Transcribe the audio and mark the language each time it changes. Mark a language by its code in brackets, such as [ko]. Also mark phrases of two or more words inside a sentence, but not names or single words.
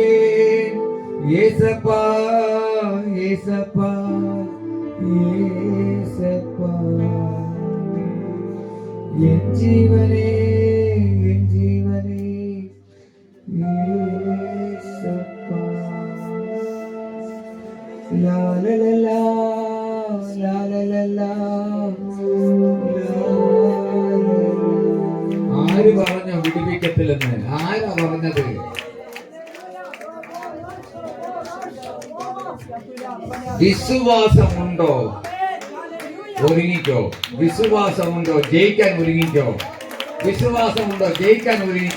[ta] ஏசப்பா, ஏசப்பா, ஏசப்பா, என் ஜீவனே, என் ஜீவனே, ஏசப்பா. லா லா லா லா, லா லா லா லா, லா. [ml] ആര് പറഞ്ഞു വിടുവിക്കത്തില്ലെന്ന്? ആരാ പറഞ്ഞത്? വിശ്വാസമുണ്ടോ ഒരുങ്ങിക്കോ. വിശ്വാസമുണ്ടോ ജയിക്കാൻ ഒരുങ്ങിക്കോ. വിശ്വാസമുണ്ടോ ജയിക്കാൻ ഒരുങ്ങിക്കോ.